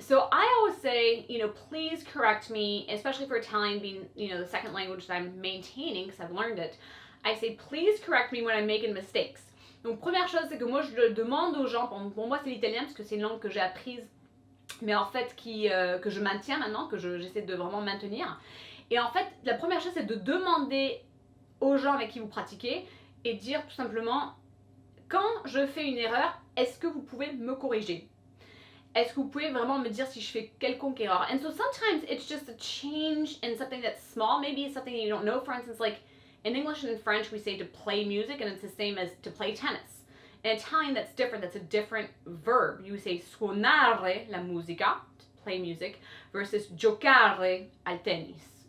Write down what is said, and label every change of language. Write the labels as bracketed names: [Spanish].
[English] So I always say, please correct me, especially for Italian being, the second language that I'm maintaining because I've learned it. I say, please correct me when I'm making mistakes. [French] Donc première chose, c'est que moi je le demande aux gens, pour moi c'est l'italien parce que c'est une langue que j'ai apprise, mais en fait que je maintiens maintenant, que j'essaie de vraiment maintenir. Et en fait, la première chose c'est de demander aux gens avec qui vous pratiquez et dire tout simplement, quand je fais une erreur, est-ce que vous pouvez me corriger? Est-ce que vous pouvez vraiment me dire si je fais quelconque erreur? [English] And so sometimes it's just a change in something that's small. Maybe it's something you don't know. For instance, like in English and in French, we say to play music, and it's the same as to play tennis. In Italian, that's different. That's a different verb. You say [Italian] suonare la musica, [English] to play music, versus [Italian] giocare al tennis.